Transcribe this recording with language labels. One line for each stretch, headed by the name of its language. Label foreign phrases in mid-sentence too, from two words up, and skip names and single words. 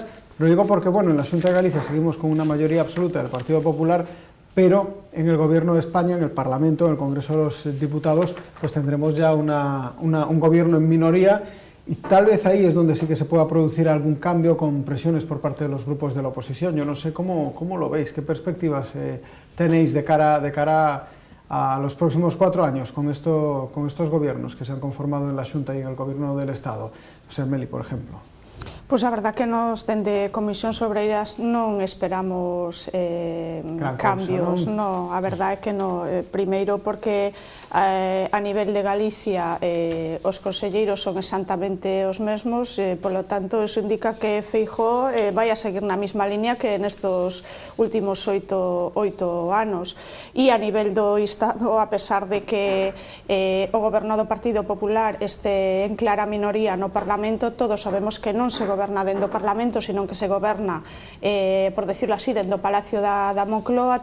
Spanish: Lo digo porque, bueno, en la Xunta de Galicia seguimos con una mayoría absoluta del Partido Popular, pero en el Gobierno de España, en el Parlamento, en el Congreso de los Diputados, pues tendremos ya un gobierno en minoría, y tal vez ahí es donde sí que se pueda producir algún cambio con presiones por parte de los grupos de la oposición. Yo no sé cómo lo veis, qué perspectivas tenéis de cara a los próximos 4 años con estos gobiernos que se han conformado en la Xunta y en el Gobierno del Estado. O sea, Meli, por ejemplo.
Galician: Pois a verdad que nos dende Comisións Obreiras non esperamos cambios, non, a verdade é que non, primeiro porque a nivel de Galicia os conselleiros son exactamente os mesmos, polo tanto eso indica que Feijóo vai a seguir na mesma línea que nestos últimos 8 anos, e a nivel do Estado, a pesar de que o goberno do Partido Popular este en clara minoría no Parlamento, todos sabemos que non se goberna dentro do Parlamento, sino que se goberna,
Spanish: por decirlo así,
Galician: dentro do Palacio da Moncloa.